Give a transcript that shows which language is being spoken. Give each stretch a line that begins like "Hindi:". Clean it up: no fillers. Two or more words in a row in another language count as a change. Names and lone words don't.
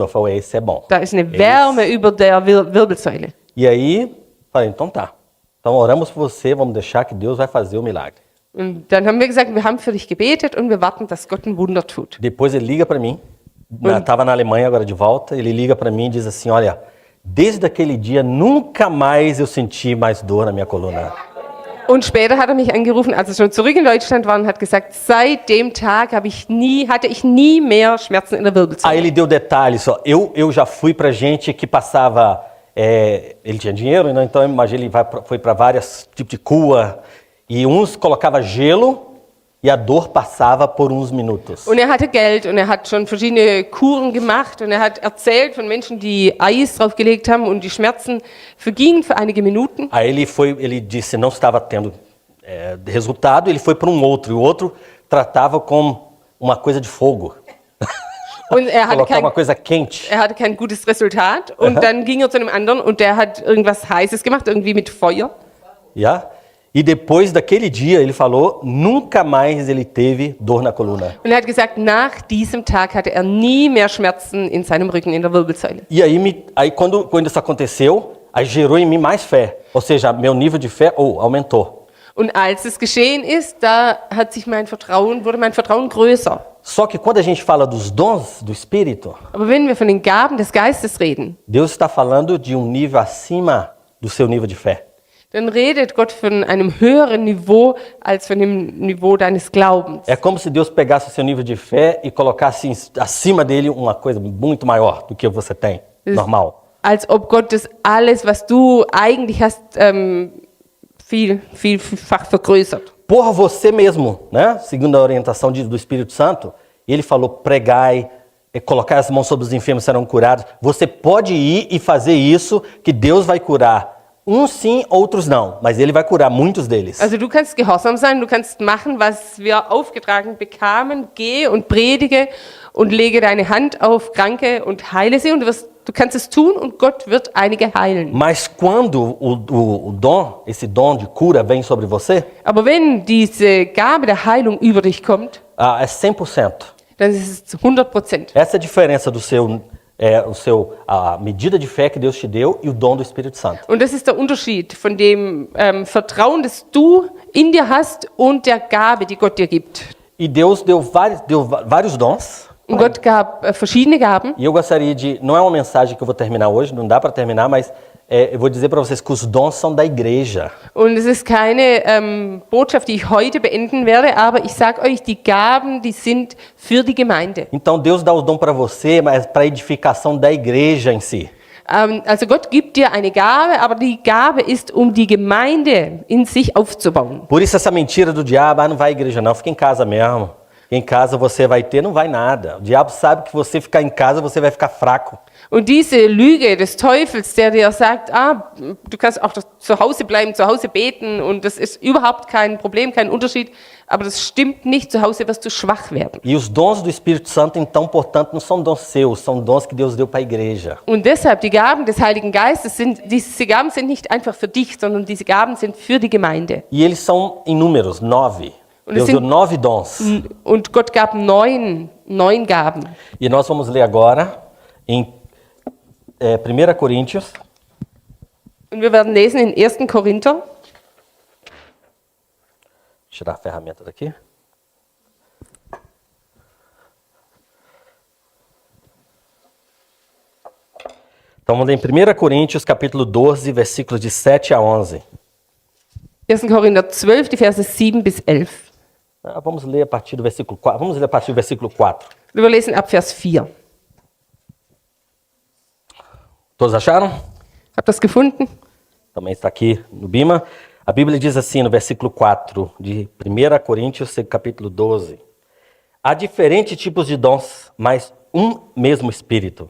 Portuguese: Eu falei, esse é bom.
German: Da ist eine Wärme über der Wirbelsäule.
Portuguese: E aí, falei, então tá. Então oramos por você, vamos deixar que Deus vai fazer o milagre.
German: Und dann haben wir gesagt, wir haben für dich gebetet und wir warten, dass Gott ein Wunder tut.
Portuguese: Depois ele liga para mim, estava na Alemanha agora de volta, ele liga para mim e diz assim, olha, desde aquele dia nunca mais eu senti mais dor na minha coluna.
German: Und später hat er mich angerufen, als er schon zurück in Deutschland war und hat gesagt, seit dem Tag hatte ich nie mehr Schmerzen in der Wirbelsäule.
Portuguese: Aí ele deu detalhes, ó, eu já fui para gente que passava, ele tinha dinheiro, né? Então imagina, ele foi para vários tipos de cura, e uns colocava gelo e a dor passava por uns minutos.
German: Und er hatte Geld und er hat schon verschiedene Kuren gemacht und er hat erzählt von Menschen, die Eis draufgelegt haben und die Schmerzen vergingen für einige Minuten.
Portuguese: Aí ele disse não estava tendo resultado, ele foi para um outro, e o outro tratava com uma coisa de fogo.
German: Und er
Portuguese: Colocar uma coisa quente.
German: hatte kein gutes Resultat und dann ging er zu einem anderen und der hat irgendwas Heißes gemacht, irgendwie mit Feuer. Yeah?
Portuguese: E depois daquele dia, ele falou, nunca mais ele teve dor na coluna.
German: Und er hat gesagt, nach diesem Tag hatte er nie mehr Schmerzen in seinem Rücken, in der Wirbelsäule.
Portuguese: E aí quando isso aconteceu, aí gerou em mim mais fé. Ou seja, meu nível de fé aumentou.
German: Und als es geschehen ist, da wurde mein Vertrauen größer.
Portuguese: Só que quando a gente fala dos dons do Espírito,
German: Aber wenn wir von den Gaben des Geistes reden,
Portuguese: Deus está falando de nível acima do seu nível de fé.
German: dann redet Gott von einem höheren Niveau als von dem Niveau deines Glaubens.
Portuguese: É como se Deus pegasse o seu nível de fé e colocasse acima dele uma coisa muito maior do que você tem, normal.
German: Als ob Gott das alles, was du eigentlich hast, vielfach vergrößert.
Portuguese: Por você mesmo, né? Segundo a orientação do Espírito Santo, ele falou, pregai, colocar as mãos sobre os enfermos serão curados. Você pode ir e fazer isso, que Deus vai curar. Uns sim, outros não, mas ele vai curar muitos deles.
German: Also du kannst gehorsam sein, du kannst machen, was wir aufgetragen bekamen, gehe und predige und lege deine Hand auf Kranke und heile sie und du kannst es tun und Gott wird einige heilen.
Portuguese: Mas quando o dom, esse dom de cura vem sobre você,
German: Aber wenn diese Gabe der Heilung über dich kommt,
Portuguese: é 100%.
German: dann ist es 100%.
Portuguese: Essa é a diferença do a medida de fé que Deus te deu e o dom do Espírito Santo.
German: Und das ist der Unterschied von dem Vertrauen, das du in dir hast und der Gabe, die Gott dir gibt.
Portuguese: E Deus deu vários dons.
German: Und Gott gab verschiedene Gaben.
Portuguese: E eu gostaria não é uma mensagem que eu vou terminar hoje, não dá para terminar, mas eu vou dizer para vocês que os dons são da igreja.
German: Und es ist keine Botschaft, die ich heute beenden werde, aber ich sage euch, die Gaben, die sind für die Gemeinde.
Portuguese: Então Deus dá o dom para você, mas para a edificação da igreja em si.
German: Also Gott gibt dir eine Gabe, aber die Gabe ist, um die Gemeinde in sich aufzubauen.
Portuguese: Por isso essa mentira do diabo, não vai à igreja não, fica em casa mesmo. em casa você vai ter, não vai nada. O diabo sabe que você ficar em casa, você vai ficar fraco.
German: Und diese Lüge des Teufels, der dir sagt, du kannst auch zu Hause bleiben, zu Hause beten und das ist überhaupt kein Problem, kein Unterschied, aber das stimmt nicht, zu Hause wirst du schwach werden.
Portuguese: E os dons do Espírito Santo, então, portanto, não são dons seus, são dons que Deus deu para a igreja.
German: Und deshalb, die Gaben des Heiligen Geistes, diese Gaben sind nicht einfach für dich, sondern diese Gaben sind für die Gemeinde.
Portuguese: E eles são em números, 9.
German: Und
Portuguese: Deus
German: es
Portuguese: deu
German: sind
Portuguese: 9 dons.
German: Und Gott gab neun Gaben.
Portuguese: E nós vamos ler agora em 1 Coríntios,
German: Und wir werden lesen in 1. Korinther,
Portuguese: tirar a ferramenta daqui. Então vamos ler em 1 Coríntios, capítulo 12, versículos de 7 a 11.
German: 1. Korinther 12, die Verse 7 bis 11.
Portuguese: Vamos ler a partir do versículo 4. Vamos ler a partir do versículo 4.
German: Wir lesen ab Vers 4.
Portuguese: Todos acharam?
German: Habt ihr das gefunden?
Portuguese: Também está aqui no Bima. A Bíblia diz assim no versículo 4 de 1 Coríntios, capítulo 12. Há diferentes tipos de dons, mas um mesmo Espírito.